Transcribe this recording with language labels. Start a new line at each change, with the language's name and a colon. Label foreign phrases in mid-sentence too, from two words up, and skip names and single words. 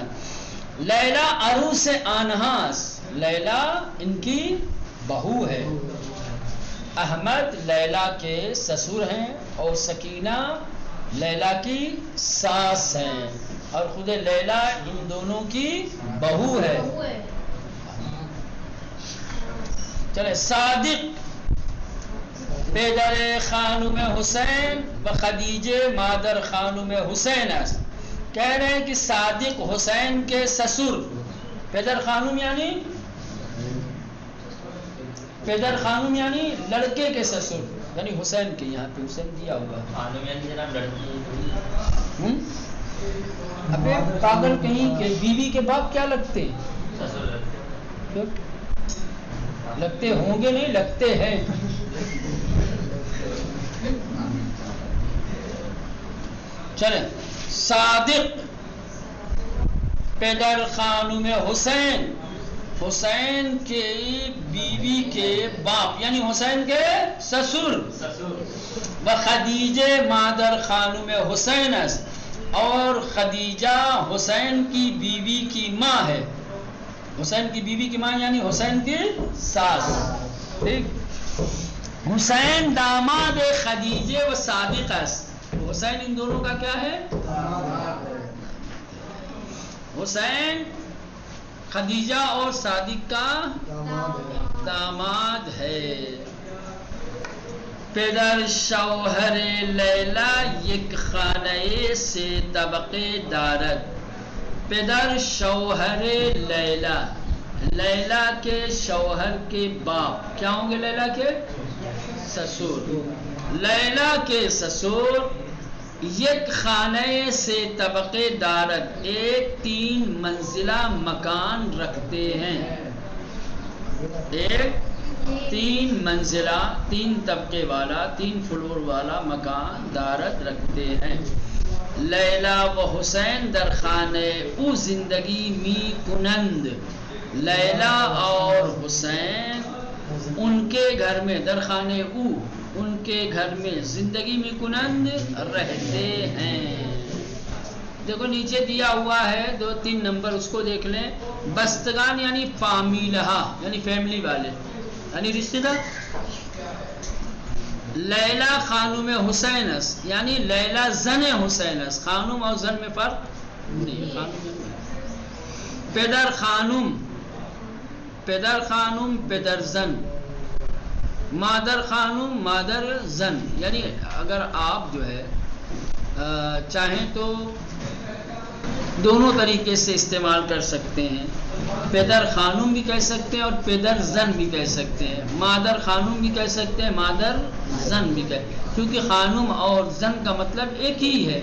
Persian: لیلا عروس آنہاس،
Urdu: لیلا ان کی بہو ہے. احمد لیلا کے سسر ہیں، اور سکینہ لیلا کی ساس ہیں، اور خود لیلا ان دونوں کی بہو ہے. چلے.
Persian: صادق پدر خانم حسین و خدیجہ مادر خانم حسین است.
Urdu: کہہ رہے ہیں کہ صادق حسین کے سسر.
Persian: پدر خانم
Urdu: یعنی
Persian: پیدر خانم
Urdu: یعنی لڑکے کے سسر، یعنی حسین کے، یہاں پہ حسین دیا ہوگا. خانم یعنی جناب لڑکی. ابے پاگل کہیں کہ بیوی کے باپ کیا لگتے ہیں؟ سسر لگتے. لگتے ہوں گے نہیں، لگتے ہیں. چلیں. صادق
Persian: پدر خانم
Urdu: حسین، حسین کے بیوی کے باپ یعنی حسین کے سسر.
Persian: و خدیجہ مادر خانم حسین است،
Urdu: اور خدیجہ حسین کی بیوی کی ماں ہے. حسین کی بیوی کی ماں یعنی حسین کی ساس.
Persian: ٹھیک. حسین داماد خدیجہ و صادق است.
Urdu: حسین ان دونوں کا کیا ہے؟ حسین خدیجہ اور صادق کا داماد ہے.
Persian: پدر شوہر لیلا یک خانه سے طبقے دارد. پدر شوہر لیلا،
Urdu: لیلا کے شوہر کے باپ کیا ہوں گے؟ لیلا کے سسر. لیلا کے سسر
Persian: یک خانے سے طبقے دارت،
Urdu: ایک 3 منزلہ مکان رکھتے ہیں. ایک 3 منزلہ 3 طبقے والا 3 فلور والا مکان دارت رکھتے ہیں.
Persian: لیلا و حسین در خانے او زندگی می کنند.
Urdu: لیلا اور حسین ان کے گھر میں،
Persian: در خانے او
Urdu: ان کے گھر میں،
Persian: زندگی میں کنند
Urdu: رہتے ہیں. دیکھو نیچے دیا ہوا ہے 2-3 نمبر، اس کو دیکھ لیں. بستگان یعنی فامیلہ یعنی فیملی والے یعنی رشتہ دار.
Persian: لیلا خانم حسین است یعنی لیلا زن حسین است. خانم اور زن
Urdu: میں فرق نہیں.
Persian: خانم پدر خانم، پدر خانم پدر زن، مادر خانم مادر زن.
Urdu: یعنی اگر آپ جو ہے چاہیں تو دونوں طریقے سے استعمال کر سکتے ہیں.
Persian: پدر خانم
Urdu: بھی کہہ سکتے ہیں اور
Persian: پدر زن
Urdu: بھی کہہ سکتے ہیں.
Persian: مادر خانم
Urdu: بھی کہہ سکتے ہیں،
Persian: مادر زن
Urdu: بھی کیونکہ خانم اور زن کا مطلب ایک ہی ہے.